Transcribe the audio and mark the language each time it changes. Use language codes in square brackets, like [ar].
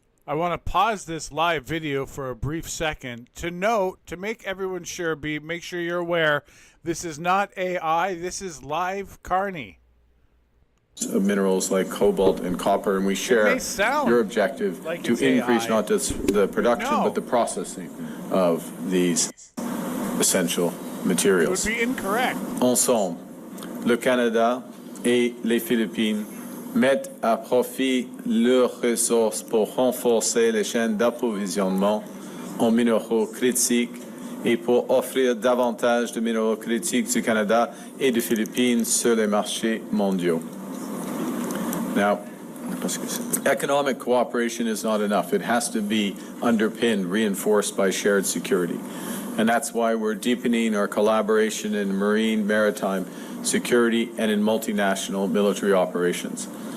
[en] I want to pause this live video for a brief second to note, to make everyone sure, make sure you're aware, this is not AI, this is live Carney. Of minerals like cobalt and copper, and we share your objective like to increase not just the production but the processing of these essential materials. It would be incorrect. [fr] Ensemble, le Canada et les Philippines mettent à profit leurs ressources pour renforcer les chaînes d'approvisionnement en minéraux critiques et pour offrir davantage de minéraux critiques du Canada et des Philippines sur les marchés mondiaux. [en] Now, economic cooperation is not enough. It has to be underpinned, reinforced by shared security. And that's why we're deepening our collaboration in marine, maritime security and in multinational military operations.